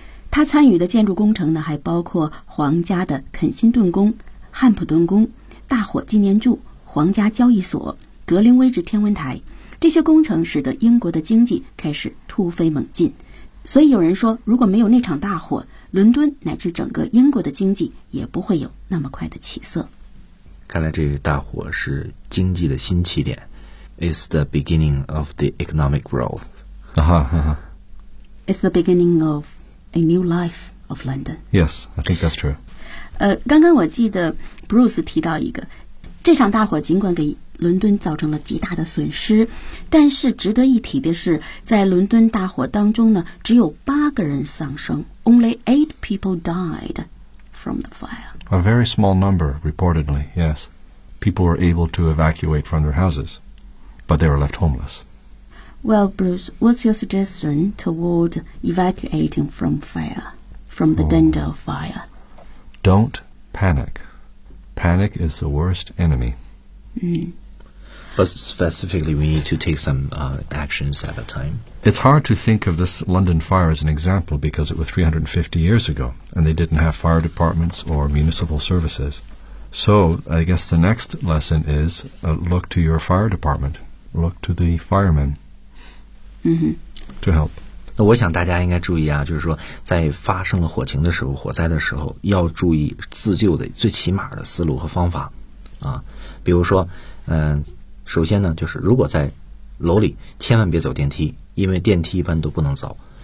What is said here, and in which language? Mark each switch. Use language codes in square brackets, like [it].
[zh] 他参与的建筑工程呢，还包括皇家的肯辛顿宫、汉普顿宫、大火纪念柱、皇家交易所、格林威治天文台，这些工程使得英国的经济开始突飞猛进。所以有人说，如果没有那场大火，伦敦乃至整个英国的经济也不会有那么快的起色。看来这个大火是经济的新起点。 [en] It's the beginning of the economic growth. It's the beginning of a new life of London. Yes, I think that's true. [zh] 刚刚我记得Bruce 提到一个，这场大火尽管给伦敦造成了极大的损失，但是值得一提的是，在伦敦大火当中呢，只有八个人丧生 ， [en] Only eight people died from the fire. A very small number, reportedly. Yes, people were able to evacuate from their houses, but they were left homeless. Well, Bruce, what's your suggestion toward evacuating from fire, from the danger of fire? Don't panic.Panic is the worst enemy. But specifically, we need to take some、actions at a time. It's hard to think of this London fire as an example because it was 350 years ago, and they didn't have fire departments or municipal services. So I guess the next lesson is、look to your fire department. Look to the firemen、to help. [zh] 那我想大家应该注意啊，就是说在发生了火情的时候，火灾的时候，要注意自救的最起码的思路和方法啊。比如说，首先呢，就是如果在楼里，千万别走电梯，因为电梯一般都不能走。